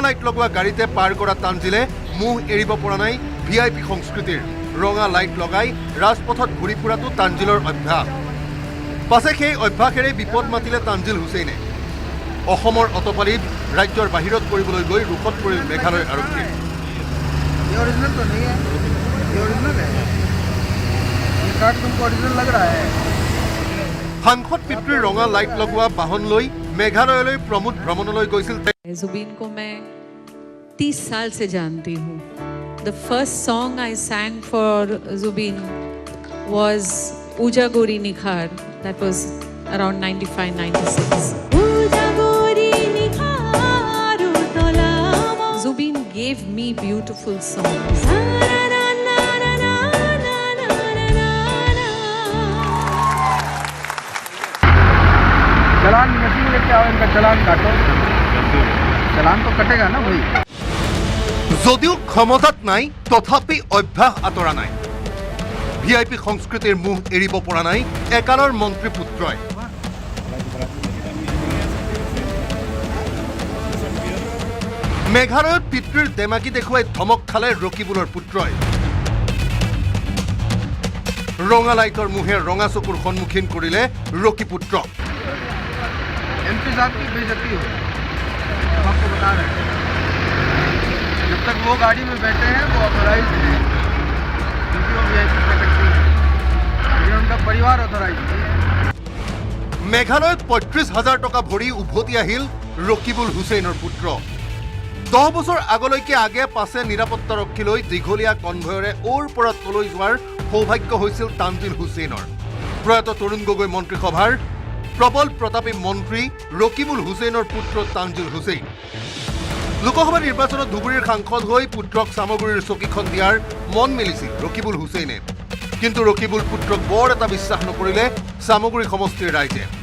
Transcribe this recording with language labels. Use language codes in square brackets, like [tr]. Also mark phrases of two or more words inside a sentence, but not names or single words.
[as] লাইট লগোৱা গাড়ীতে পাৰ কৰা তানজিলে মুখ এৰিব পৰা নাই ভিআইপি সংস্কৃতিৰ ৰঙা লাইট লগাই ৰাজপথত ঘূৰি ফুৰাটো তানজিলৰ অভ্যাস পাছে সেই অভ্যাসেৰে বিপদ মাতিলে তানজিল হুছেইনে অসমৰ অতপালিত ৰাজ্যৰ বাহিৰত কৰিবলৈ গৈ ৰোষত পৰিল মেঘালয় আৰক্ষী সাংসদ পিতৃৰ ৰঙা লাইট লগোৱা বাহন লৈ মেঘালয়লৈ প্ৰমোদ ভ্ৰমণলৈ গৈছিল [hi] जुबीन को मैं 30 साल से जानती हूँ [en] The first song I sang for Zubeen was Uja Gori Nikhar that was around 95-96 Zubeen gave me beautiful songs [hi] चलान मशीन लेके आओ इनका चलान काटो चलान तो कटेगा ना भाई [as] যদিও ক্ষমতাত নাই তথাপি অভ্যাস আঁতৰা নাই ভিআইপি সংস্কৃতিৰ মুখ এৰিব পৰা নাই একালৰ মন্ত্ৰী পুত্ৰই মেঘালয়ত পিতৃৰ দেমাকি দেখুৱাই ধমক খালে ৰকিবুলৰ পুত্ৰই ৰঙা লাইটৰ মুখে ৰঙা চকুৰ সন্মুখীন কৰিলে ৰকি পুত্ৰক [hi] एमपी साहब की बेइज्जती हो हम आपको बता रहे हैं जब तक वो गाड़ी में बैठे हैं वो ऑथोराइज हैं क्योंकि वो [en] VIP category [hi] है ये उनका परिवार ऑथोराइज नहीं है [as] মেঘালয়ত ৩৫,০০০ টকা ভৰি উভতি আহিল ৰকিবুল হুছেইনৰ পুত্ৰ 10 বছৰ আগলৈকে আগে পাছে নিৰাপত্তাৰক্ষী লৈ দীঘলীয়া কনভয়ৰে ওৰ পৰা তলৈ যোৱাৰ সৌভাগ্য হৈছিল তানজিল হুছেইনৰ প্ৰয়াত তৰুণ গগৈ মন্ত্ৰীসভাৰ প্ৰবল প্ৰতাপী মন্ত্ৰী ৰকিবুল হুছেইনৰ পুত্ৰ তানজিল হুছেইন লোকসভা নিৰ্বাচনত ধুবুৰীৰ সাংসদ হৈ পুত্ৰক সামগুৰিৰ চকীখন দিয়াৰ মন মেলিছিল ৰকিবুল হুছেইনে কিন্তু ৰকিবুল পুত্ৰক বৰ এটা বিশ্বাস নকৰিলে সামগুৰি সমষ্টিৰ ৰাইজে